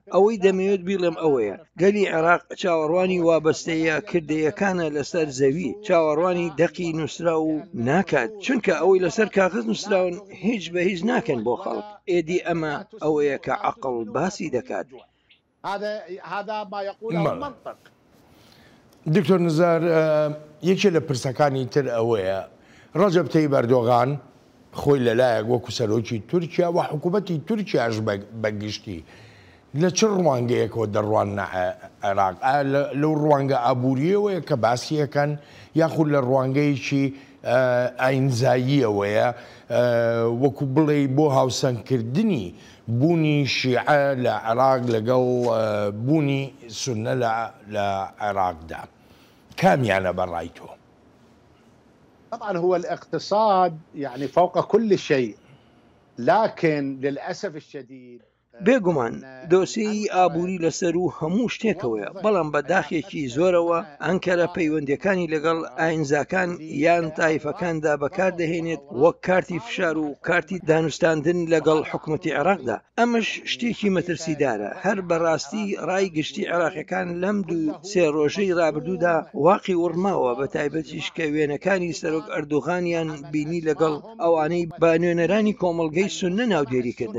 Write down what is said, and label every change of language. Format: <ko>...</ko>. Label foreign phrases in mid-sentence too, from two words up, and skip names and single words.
<ckb>ئەوەی دەمەوێت بیڵێم ئەوەیە گەلی عێراق چاوەڕوانی وابەستەیە کردەیەکانە لەسەر زەوی، چاوەڕوانی دەقی نووسرا و ناکات، چونکە ئەوەی لەسەر کاغذ نووسراون هیچ بە هیچ ناکەن بۆ خەڵک. ئێدی ئەمە ئەوەیە کە عەقڵ باسی دەکات.</ckb> <ar>هذا ما يقوله المنطق.</ar> <ckb>دکتۆر نزار، یەکێ لە پرسەکانی تر ئەوەیە ڕەجەب تەیب ئەردۆغان خۆی لەلایەک وەکو سەرۆکی تورکیا و حکوومەتی تورکیاش بەگشتی لە چ ڕوانگەیەکەوە دەڕوانە عێراق؟ لەو ڕوانگە ئابوووریەوەیە کە باسیەکەن یاخود لە ڕوانگەیەکی ئاینزاییەوەیە وەکو بڵێ بۆ هاوسەنگکردنی بوونی شیعە لە عێراق لەگەڵ بوونی سونە لە عێراقدا؟ کامیانە بەڕای تۆ؟</ckb> <ar>طبعا هو الاقتصاد يعني فوق كل شيء، لكن للأسف الشديد</ar> <ckb>بێگومان دۆسیی ئابووری لەسەر و هەموو شتێکەوەیە، بەڵام بە داخێکی زۆرەوە ئەنکەرە پەیوەندیەکانی لەگەڵ ئاینزاکان یان تایفەکاندا بەکاردەهێنێت وەک کارتی فشار و کارتی دانوستاندن لەگەڵ حکوومەتی عێراقدا. ئەمەش شتێکی مەترسیدارە. هەر بەڕاستی ڕای گشتی عێراقیەکان لەم دوو سێ ڕۆژەی ڕابردوودا واقعی وڕماوە، بە تایبەتیش کە وێنەکانی سەرۆک ئەردوغانیان بینی لەگەڵ ئەوانەی با نوێنەرانی کۆمەڵگەی سونە ناودێریکردن.</ckb>